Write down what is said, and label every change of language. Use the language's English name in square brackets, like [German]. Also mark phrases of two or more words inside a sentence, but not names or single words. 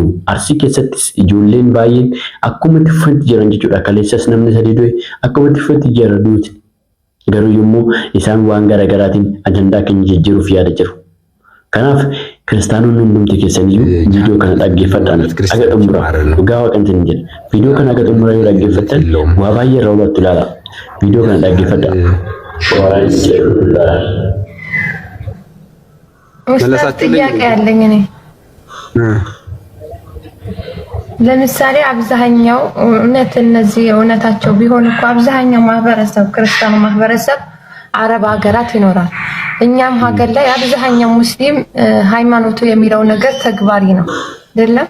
[Oromo] arsii keessattis ijoolleen baay'een akkuma tiffanti jiran jechuudha kaleessas namni sadii du'e akkuma tiffanti jira duuti garuu yommuu isaan waan garaagaraatiin ajandaa keenya jijjiiruuf yaada jiru kanaaf kiristaanonni hundumti keessaniyyuu viidiyoo kana dhaggeeffadhaan aga xumura dhugaa waaqan sin jedha viidiyoo kana aga xumura yoo dhaggeeffattan waa baay'ee irraa hubattu ilaala viidiyoo kana dhaggeeffadhaa [Amharic] ጥያቄ ያለኝ እኔ ለምሳሌ አብዛኛው እውነት እነዚህ እውነታቸው ቢሆን እኮ አብዛኛው ማህበረሰብ ክርስቲያኑ ማህበረሰብ አረብ ሀገራት ይኖራል። እኛም ሀገር ላይ አብዛኛው ሙስሊም ሃይማኖቱ የሚለው ነገር ተግባሪ ነው አይደለም?